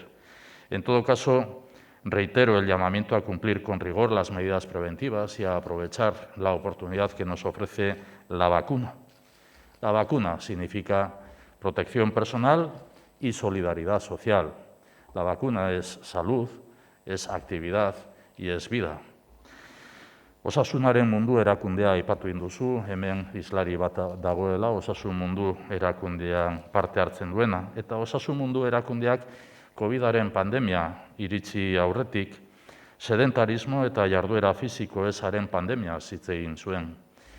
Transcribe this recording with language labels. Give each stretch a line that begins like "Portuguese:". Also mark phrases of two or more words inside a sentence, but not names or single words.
Spanish: En todo caso, reitero el llamamiento a cumplir con rigor las medidas preventivas y a aprovechar la oportunidad que nos ofrece la vacuna. La vacuna significa protección personal y solidaridad social. La vacuna es salud, es actividad y es vida.
Basque: Osasunaren mundu erakundea aipatu duzu, hemen islari bat dagoela, osasun mundu erakundean parte hartzen duena, eta osasun mundu erakundeak COVID-aren pandemia iritsi aurretik, sedentarismo eta jarduera fisiko ezaren pandemia hitz egin zuen.